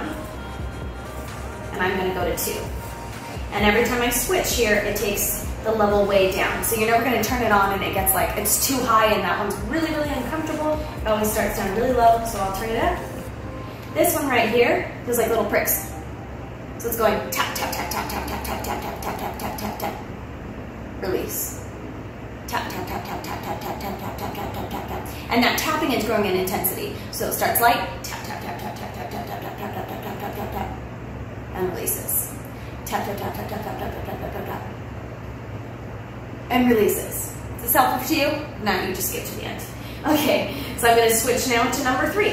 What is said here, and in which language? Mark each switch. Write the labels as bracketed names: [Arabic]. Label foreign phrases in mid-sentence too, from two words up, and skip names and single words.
[English] And I'm gonna go to 2. And every time I switch here, it takes the level way down. So you're never gonna turn it on and it gets like, it's too high and that one's really, really uncomfortable. It always starts down really low, so I'll turn it up. This one right here feels like little pricks. So it's going tap, tap, tap, tap, tap, tap, tap, tap, tap, tap, tap, tap, tap, tap. Release. Tap, tap, tap, tap, tap, tap, tap, tap, tap, tap, tap, tap, tap, tap. And that tapping is growing in intensity. So it starts light, tap, tap, tap, tap, tap, tap, tap, tap, tap, tap, tap, tap, tap, tap, tap, and releases. Tap, tap, tap, tap, tap, tap, tap, tap, tap, tap, tap, and releases. Is this helpful to you? No, you just get to the end. Okay, so I'm going to switch now to number 3.